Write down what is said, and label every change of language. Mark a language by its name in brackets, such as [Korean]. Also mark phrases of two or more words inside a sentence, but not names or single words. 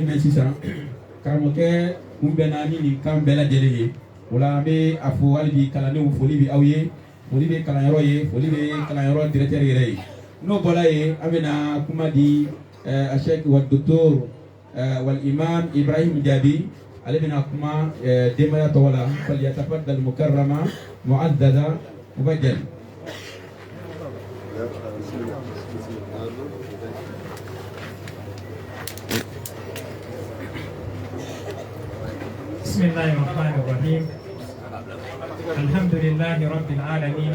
[Bambara] mɛn sisan karamɔgɔkɛ mun bɛnna ni nin kan bɛɛ lajɛlen ye o la an bɛ a fɔ hali bi kalandenw foli bɛ aw ye foli bɛ kalanyɔrɔ ye foli bɛ kalanyɔrɔ directeur yɛrɛ ye n'o bɔra yen an bɛna kuma di Sheikh wa Docteur wal Imam Ibrahim Jabi ale bɛna kuma denbaya tɔgɔ la [Arabic] فليتفضل مكرمة معززة مبجلة. بسم الله الرحمن الرحيم الحمد لله رب العالمين